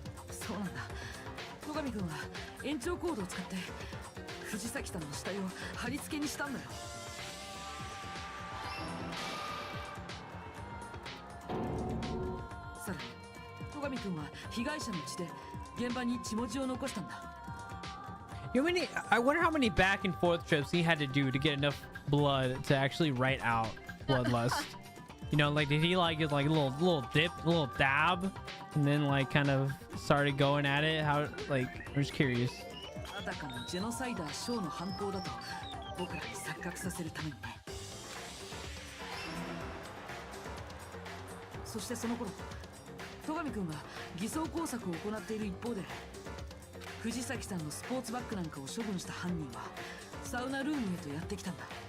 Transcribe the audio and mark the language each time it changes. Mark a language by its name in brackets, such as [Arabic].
[Japanese] そうなんだ、戸上君は延長コードを使って藤崎さんの死体を貼り付けにしたんだよ。さらに戸上君は被害者の血で現場に血文字を残したんだ。 [English] I wonder how many back and forth trips he had to do to get enough blood to actually write out bloodlust. You know, like did he like get like a little dip, a little dab, and then like kind of started going at it? How like I'm just curious. [Japanese] あたかもジェノサイダーショーの犯行だと僕らに錯覚させるためにね。そしてその頃戸上君は偽装工作を行っている一方で藤崎さんのスポーツバッグなんかを処分した犯人はサウナルームへとやってきたんだ。